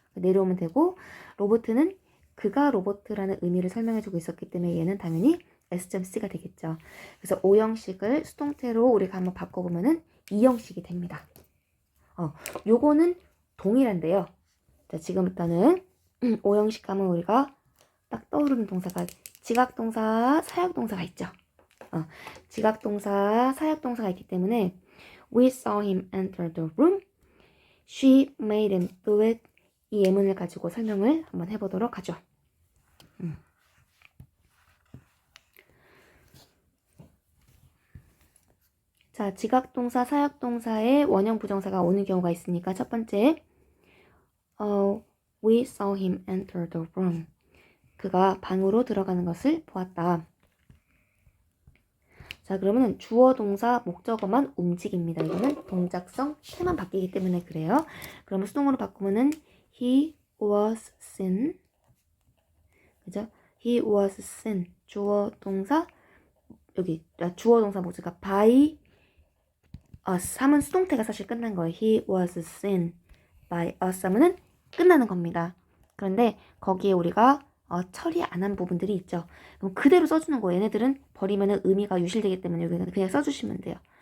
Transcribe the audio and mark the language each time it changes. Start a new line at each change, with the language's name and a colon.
Korean: 내려오면 되고, 로봇은 그가 로봇이라는 의미를 설명해주고 있었기 때문에 얘는 당연히 S.C가 되겠죠. 그래서 오형식을 수동태로 우리가 한번 바꿔보면은 이형식이 됩니다. 요거는 동일한데요. 자, 지금부터는 오형식 하면 우리가 딱 떠오르는 동사가 지각동사, 사역동사가 있죠. 지각동사, 사역동사가 있기 때문에
English: We saw him enter the room. She made him do it.
Korean: 이 예문을 가지고 설명을 한번 해보도록 하죠. 자, 지각동사, 사역동사에 원형 부정사가 오는 경우가 있으니까 첫 번째
English: We saw him enter the room.
Korean: 그가 방으로 들어가는 것을 보았다. 자, 그러면 주어, 동사, 목적어만 움직입니다. 이거는 동작성 태만 바뀌기 때문에 그래요. 그러면 수동으로 바꾸면은
English: he was seen.
Korean: 그죠?
English: he was seen.
Korean: 주어, 동사, 여기 주어, 동사, 목적어
English: by us
Korean: 하면 수동태가 사실 끝난 거예요.
English: he was seen by us
Korean: 하면은 끝나는 겁니다. 그런데 거기에 우리가 처리 안 한 부분들이 있죠. 그럼 그대로 써주는 거예요. 얘네들은 버리면 의미가 유실되기 때문에 여기는 그냥 써주시면 돼요.